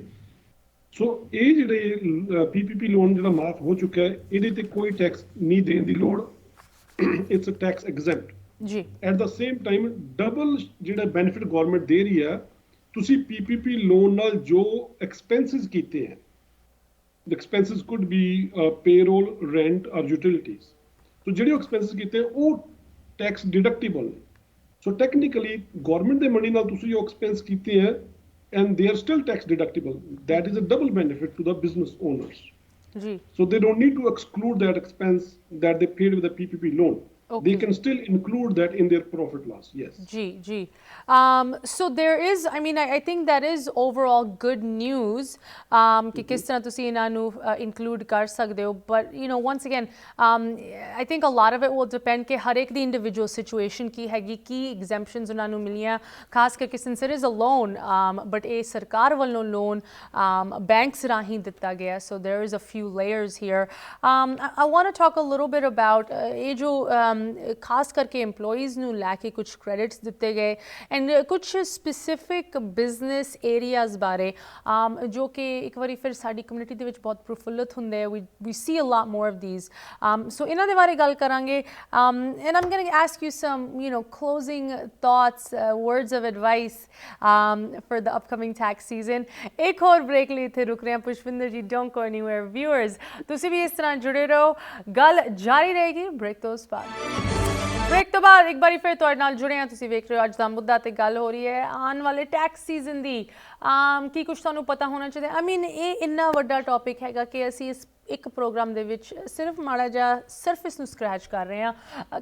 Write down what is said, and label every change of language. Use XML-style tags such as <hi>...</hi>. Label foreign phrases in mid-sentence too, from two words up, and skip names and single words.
<pa>ਸੋ ਇਹ ਜਿਹੜੇ PPP ਲੋਨ ਜਿਹੜਾ ਮਾਫ ਹੋ ਚੁੱਕਾ ਹੈ, ਇਹਦੇ ਤੇ ਕੋਈ ਟੈਕਸ ਨਹੀਂ ਦੇਣ ਦੀ ਲੋੜ,</pa> <en>it's a tax exempt</en> <pa>ਜੀ.</pa> <en>at the same time double</en> <pa>ਜਿਹੜਾ</pa> <en>benefit government</en> <pa>ਦੇ ਰਹੀ ਹੈ, ਤੁਸੀਂ PPP ਲੋਨ ਨਾਲ ਜੋ ਐਕਸਪੈਂਸਿਸ ਕੀਤੇ ਹੈ,</pa> <en>the expenses could be payroll, rent or utilities, so</en> <pa>ਜਿਹੜੇ ਐਕਸਪੈਂਸਿਸ ਕੀਤੇ ਉਹ ਟੈਕਸ ਡਿਡਕਟੇਬਲ.</pa> <en>so technically government</en> <pa>ਦੇ ਮਨੀ ਨਾਲ ਤੁਸੀਂ ਉਹ ਐਕਸਪੈਂਸ ਕੀਤੇ ਹੈ</pa> <en>and they are still tax deductible. That is a double benefit to the business owners. Ji. So they don't need to exclude that expense that they paid with the PPP loan. Okay. They can still include that in their profit loss. Yes. Ji. So there is, I mean, I think that is overall good news</en> <pa>ਕਿ ਕਿਸ ਤਰ੍ਹਾਂ ਤੁਸੀ ਇਨ੍ਹਾਂ ਨੂੰ include ਕਰ ਸਕਦੇ ਹੋ.</pa> <en>But you know, once again, I think a lot of it will depend</en> <pa>ਕਿ ਹਰ ਇੱਕ ਦੀ</pa> <en>individual situation</en> <pa>ਕੀ ਹੈਗੀ, ਕੀ exemptions ਉਨ੍ਹਾਂ ਨੂੰ ਮਿਲੀਆਂ, ਖਾਸ ਕਰਕੇ</pa> <en>since it is a loan, but</en> <pa>ਏ ਸਰਕਾਰ ਵਾਲੋਂ</pa> <en>loan banks</en> <pa>ਰਾਹੀ ਦਿੱਤਾ ਗਿਆ,</pa> <en>so there is a few layers here. I want to talk a little bit about</en> <hi>ये जो</hi> <pa>ਖਾਸ ਕਰਕੇ EMPLOYEES ਨੂੰ ਲੈ ਕੇ ਕੁਝ ਕ੍ਰੈਡਿਟਸ ਦਿੱਤੇ ਗਏ ਐਂਡ ਕੁਝ</pa> <en>specific business areas</en> <pa>ਬਾਰੇ ਜੋ ਕਿ ਇੱਕ ਵਾਰੀ ਫਿਰ ਸਾਡੀ ਕਮਿਊਨਿਟੀ ਦੇ ਵਿੱਚ ਬਹੁਤ ਪ੍ਰਫੁੱਲਤ ਹੁੰਦੇ ਆ.</pa> <en>we see a lot more of these, so</en> <pa>ਇਹਨਾਂ ਦੇ ਬਾਰੇ ਗੱਲ ਕਰਾਂਗੇ.</pa> <en>And I'm going to ask you some, you know, closing thoughts, words of advice for the upcoming tax season.</en> <pa>ਇੱਕ ਹੋਰ ਬ੍ਰੇਕ ਲਈ ਇੱਥੇ ਰੁਕ ਰਹੇ ਹਾਂ. ਪੁਸ਼ਪਿੰਦਰ ਜੀ,</pa> <en>don't go anywhere.</en> <pa>Viewers, ਤੁਸੀਂ ਵੀ ਇਸ ਤਰ੍ਹਾਂ ਜੁੜੇ ਰਹੋ, ਗੱਲ ਜਾਰੀ ਰਹੇਗੀ ਬ੍ਰੇਕ ਤੋਂ ਬਾਅਦ. ਬ੍ਰੇਕ ਤੋਂ ਬਾਅਦ ਇੱਕ ਵਾਰੀ ਫਿਰ ਤੁਹਾਡੇ ਨਾਲ ਜੁੜੇ ਹਾਂ. ਤੁਸੀਂ ਵੇਖ ਰਹੇ ਹੋ ਅੱਜ ਦਾ ਮੁੱਦਾ ਤੇ ਗੱਲ ਹੋ ਰਹੀ ਹੈ ਆਉਣ ਵਾਲੇ</pa> <en>tax season</en> <pa>ਦੀ. ਕੀ ਕੁਝ ਤੁਹਾਨੂੰ ਪਤਾ ਹੋਣਾ ਚਾਹੀਦਾ?</pa> <en>I mean</en> <pa>ਇਹ ਇੰਨਾ ਵੱਡਾ ਟੌਪਿਕ ਹੈਗਾ ਕਿ ਅਸੀਂ ਇਸ ਇੱਕ ਪ੍ਰੋਗਰਾਮ ਦੇ ਵਿੱਚ ਸਿਰਫ ਮਾੜਾ ਜਿਹਾ ਸਰਫੇਸ ਨੂੰ ਸਕ੍ਰੈਚ ਕਰ ਰਹੇ ਹਾਂ.</pa>